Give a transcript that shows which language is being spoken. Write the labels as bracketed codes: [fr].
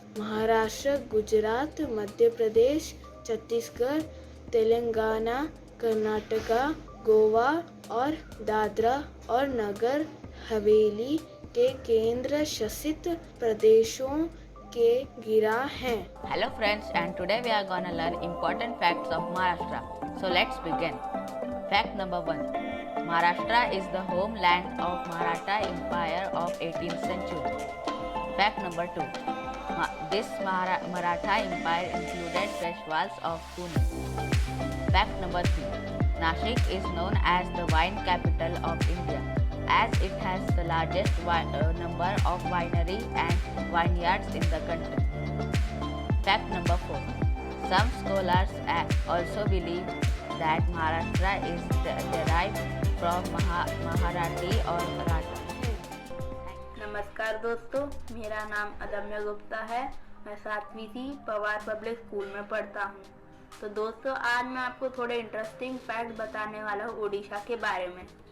[hi] महाराष्ट्र, गुजरात, मध्य प्रदेश, छत्तीसगढ़, तेलंगाना, कर्नाटका, गोवा और दादरा और नगर हवेली के केंद्र शासित प्रदेशों के गिरा हैं। [en] Hello friends, and today we are gonna learn important facts of Maharashtra. So let's begin. Fact number 1. Maharashtra is the homeland of Maratha Empire of 18th century. Fact number 2. This Maratha Empire included Peshwas of Pune. Fact number 3. Nashik is known as the wine capital of India, as it has the largest number of wineries and vineyards in the country. Fact number 4. Some scholars also believe that Maharashtra is derived from Marathi or Maratha. [hi] नमस्कार दोस्तों, मेरा नाम अदम्य गुप्ता है। मैं 7वीं सी Pawar public school में पढ़ता हूँ। तो दोस्तों, आज मैं आपको थोड़े [en] interesting fact [hi] बताने वाला हूँ उड़ीसा के बारे में।